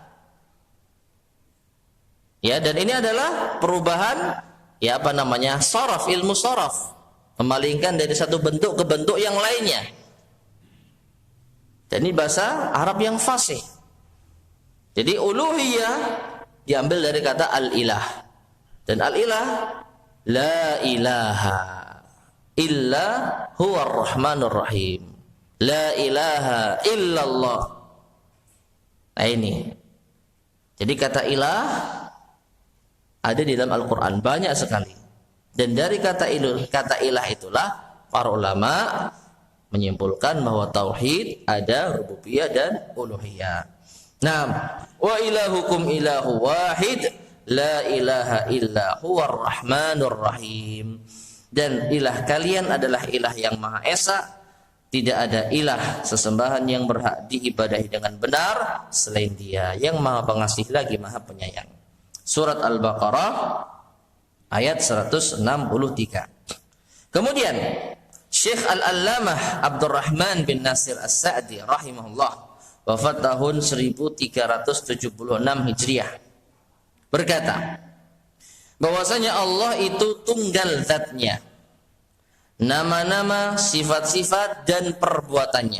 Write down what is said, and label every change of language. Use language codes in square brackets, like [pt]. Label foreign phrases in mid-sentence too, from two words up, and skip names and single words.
[id] Ya, dan ini adalah perubahan, ya apa namanya, sharaf, ilmu sharaf, memalingkan dari satu bentuk ke bentuk yang lainnya. Dan ini bahasa Arab yang fasih. Jadi uluhiyah diambil dari kata al-ilah, dan al-ilah [ar] لا إله إلا هو الرحمن الرحيم لا إله إلا الله. [id] Nah, ini jadi kata ilah ada di dalam Al-Quran banyak sekali, dan dari kata ilah itulah para ulama menyimpulkan bahwa tauhid ada rububiyah dan uluhiyah. Nah, [ar] وإلهكم إله واحد لا إله إلا هو الرحمن الرحيم. [id] Dan ilah kalian adalah ilah yang maha esa, tidak ada ilah sesembahan yang berhak diibadahi dengan benar selain Dia, yang maha pengasih lagi maha penyayang. Surat Al-Baqarah ayat 163. Kemudian Syekh Al-Allamah Abdurrahman bin Nasir As-Sa'di rahimahullah, wafat tahun 1376 Hijriah, berkata bahwasanya Allah itu tunggal zatnya, nama-nama, sifat-sifat dan perbuatannya.